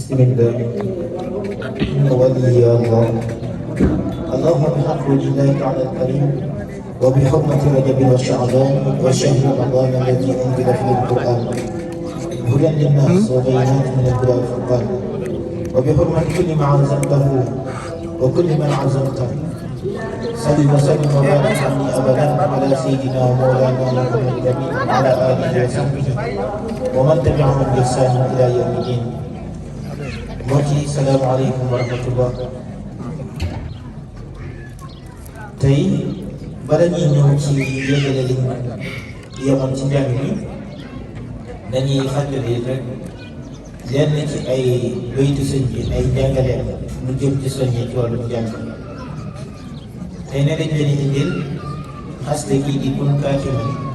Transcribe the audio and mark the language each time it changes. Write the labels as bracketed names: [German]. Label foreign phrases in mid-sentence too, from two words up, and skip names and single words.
[Arabic] بسم الله إن ولي الله اللهم بحق وجه الله تعالى الكريم وبحرمة رجب وشعبان وشهر رمضان الذي أنزل فيه القرآن هدى للناس وبينات من الهدى والفرقان وبحرمة كل ما عزمته وكل من عزمته صل وسلم وبارك عليه أبدا على سيدنا ومولانا محمد الأمين وعلى آله وصحبه ومن تبعهم بإحسان إلى يوم الدين. السلام عليكم ورحمة الله [Wolof] tey bala ñuy ñëw ci yëgale li yemoon ci njàng mi dañuy fàttali rek lenn ci ay baytu sëñ bi ay jàngaleen lu jëm ci soññee ci wàllu njàng tey ne dañ leen indil xasle kii di kun kaatiman